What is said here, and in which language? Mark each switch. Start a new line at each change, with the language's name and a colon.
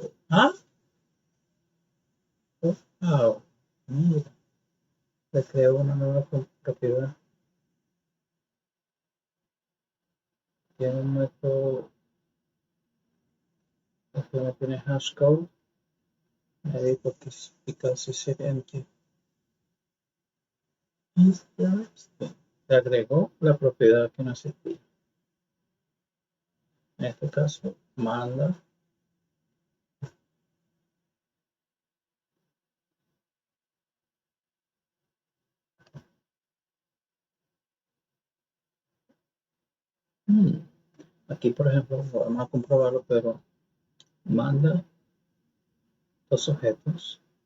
English: Ah, wow.
Spanish: Mira, le creo una nueva propiedad. Tiene un método que no tiene hashcode.
English: Maybe because it's empty. Interesting.
Spanish: Le agregó la propiedad que no existía. En este caso, manda aquí, por ejemplo, vamos a comprobarlo, pero manda dos objetos